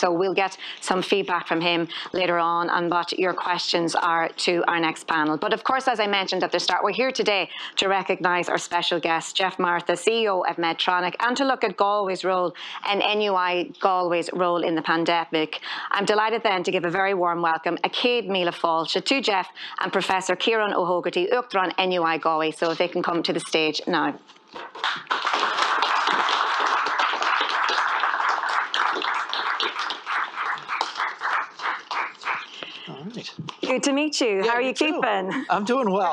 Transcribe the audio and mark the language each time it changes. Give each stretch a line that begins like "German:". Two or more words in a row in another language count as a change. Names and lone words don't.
English: So we'll get some feedback from him later on what your questions are to our next panel. But of course, as I mentioned at the start, we're here today to recognise our special guest, Geoff Martha, CEO of Medtronic, and to look at Galway's role and NUI Galway's role in the pandemic. I'm delighted then to give a very warm welcome,
Irish: a céad míle fáilte,
English: to Geoff and Professor Ciarán Ó Uachtarán NUI Galway. So if they can come to the stage now. All right. Good to meet you. Yeah, How are you too. keeping? I'm doing well.